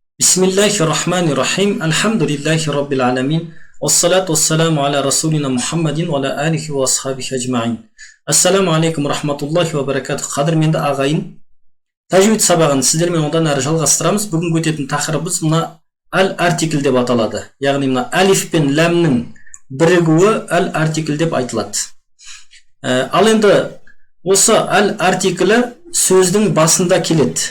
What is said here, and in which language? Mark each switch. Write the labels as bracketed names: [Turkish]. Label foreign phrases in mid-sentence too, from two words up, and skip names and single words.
[Arabic] بسم الله الرحمن الرحيم الحمد لله رب العالمين. والصلاة والسلام على رسولنا محمد وعلى آله وأصحابه أجمعين. السلام عليكم ورحمة الله وبركاته. [Kazakh] Қадірменді ағайын, тәжвид сабағын сіздермен одан әрі жалғастырамыз. Бүгін өтетін тақырыбымыз мына әл-артикль деп аталады. Яғни мына алиф пен ләмнің бірігуі әл-артикль деп айтылады. Ал енді осы әл-артиклі сөздің басында келеді.